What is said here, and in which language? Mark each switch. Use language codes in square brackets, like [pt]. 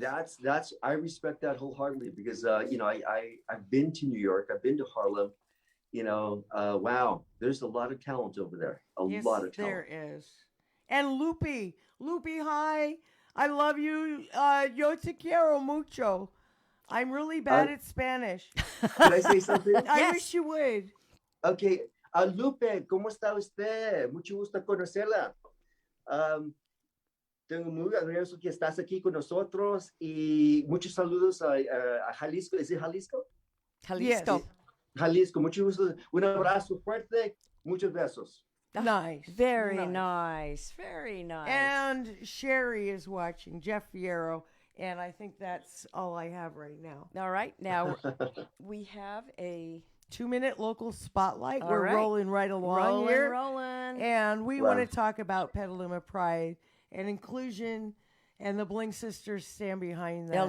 [en] That's I respect that wholeheartedly because you know I've been to New York, I've been to Harlem, you know, wow, there's a lot of talent over there, a Yes, lot of talent. there is. And Loopy, hi. I love you. [es] Yo te quiero mucho. [en] I'm really bad at Spanish. Can I say something? I Yes. wish you would. [es] Okay, Lupe, ¿cómo está usted? Mucho gusto conocerla. Tengo muy agradecido que estás aquí con nosotros y muchos saludos a Jalisco. ¿Es Jalisco? Jalisco. [en] Yes. [es] Jalisco, mucho gusto. Un abrazo fuerte, muchos besos. [en] Nice. Very nice. Very nice. And Sherry is watching, Jeff Fierro, and I think that's all I have right now. All right. Now we have a 2-minute local spotlight. All We're right. rolling right along here. rolling. And we Wow. want to talk about Petaluma Pride and inclusion, and the Bling sisters stand behind that.